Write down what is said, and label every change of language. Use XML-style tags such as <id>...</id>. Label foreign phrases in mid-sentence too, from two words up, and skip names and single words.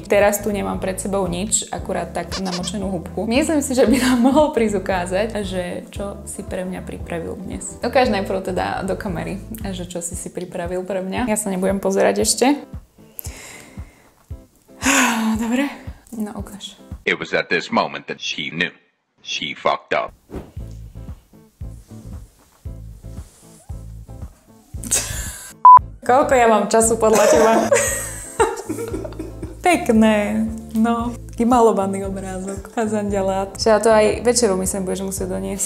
<sk>Teraz tu nemám pred sebou nič, akurát tak namočenú húbku. Myslím si, že by nám mohol prísť ukázať, že čo si pre mňa pripravil dnes. Ukáž najprv teda do kamery, že čo si pripravil pre mňa. Ja sa nebudem pozerať ešte. Dobre? No ukáž.</sk> <en>It was at this moment that she knew. She fucked up.</en> <sk>Koľko ja mám času podľa teba? Pekné, no. Taký malovaný obrázok. Fazanďalát. Že ja to aj večeru myslím, budeš musieť doniesť.</sk>